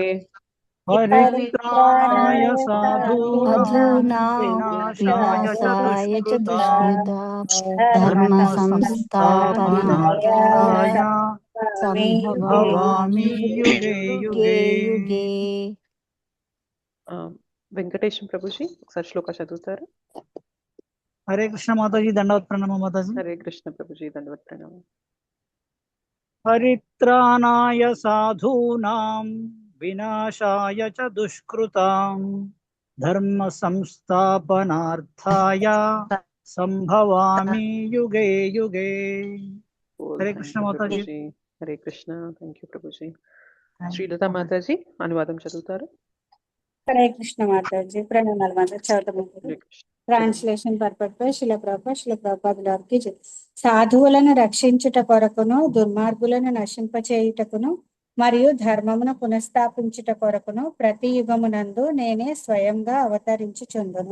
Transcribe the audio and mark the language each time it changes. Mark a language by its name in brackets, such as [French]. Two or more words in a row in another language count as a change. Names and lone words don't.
[Sanskrit] పరిత్రాణాయ సాధూనాం వినాశాయ వినాశాయ చ దుష్కృతాం ధర్మ సంస్థాపనార్థాయ సంభవామి యుగే యుగే [Telugu] వెంకటేశం ప్రభుజీ ఒకసారి శ్లోక చదువుతారు? హరే కృష్ణ మాతాజీ, దండవత్ ప్రణామం మాతాజీ. హరే కృష్ణ ప్రభుజీ, దండవత్ ప్రణామం. [Sanskrit] పరిత్రాణాయ సాధూనాం వినాశాయ చ దుష్కృతాం ధర్మ సంస్థాపనార్థాయ సంభవామి యుగే యుగే. [Telugu] హరే కృష్ణ మాతాజీ. హరే కృష్ణ. [English] thank you [Telugu] ప్రభుజీ. శ్రీలత మాతాజీ అనువాదం చదువుతారు? హరే కృష్ణ మాతాజీ. ప్రణామాలు మాతాజీ. చదువుతాము. [English] translation purpose [Telugu] పై శిల ప్రభుపాదుల వారికి సాధువులను రక్షించుట కొరకును దుర్మార్గులను నశింపచేయుటకును మరియు ధర్మమును పునఃస్థాపించుట కొరకును ప్రతి యుగమునందు నేనే స్వయంగా అవతరించుచుందును.